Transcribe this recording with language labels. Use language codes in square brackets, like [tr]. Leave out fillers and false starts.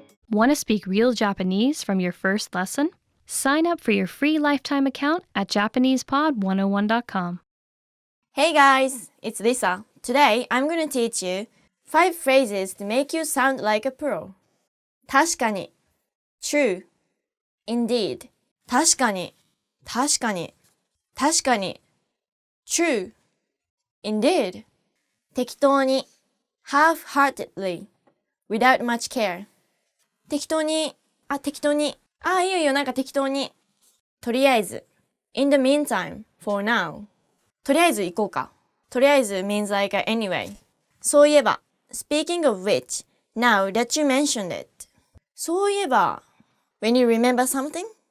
[en] Want to speak real Japanese from your first lesson? Sign up for your free lifetime account at JapanesePod101.com. Hey guys, it's Lisa. Today I'm going to teach you 5 phrases to make you sound like a pro. [ja] 確かに [en] True. Indeed. [ja] 確かに確かに確かに [en] True. Indeed. [ja] 適当に [en] Half-heartedly. Without much care. [ja] 適当にいいよいいよなんか適当にとりあえず [en] In the meantime, for now. [ja] とりあえず行こうか。とりあえず [en] means like anyway. [ja] そういえば [en] Speaking of which, now that you mentioned it. [ja] そういえば [en] When you remember something?